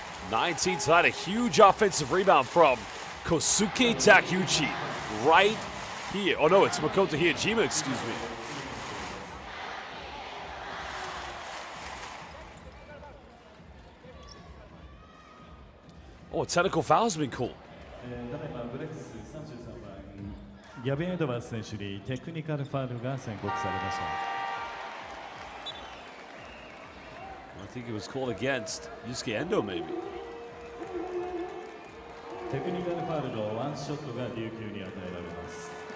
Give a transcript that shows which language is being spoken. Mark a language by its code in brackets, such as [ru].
[en] 19 tonight, a huge offensive rebound from Kosuke Takeuchi right here. Oh no, it's Makoto Hiyajima, excuse me. Oh, a technical foul has been called. [ja] ただいまブレックス33番ギャビン・エドワーズ選手にテクニカルファウルが宣告されました。 [en] I think it was called against Yusuke Endo, maybe. [ja] テクニカルファウルのワンショットが琉球に与えられます。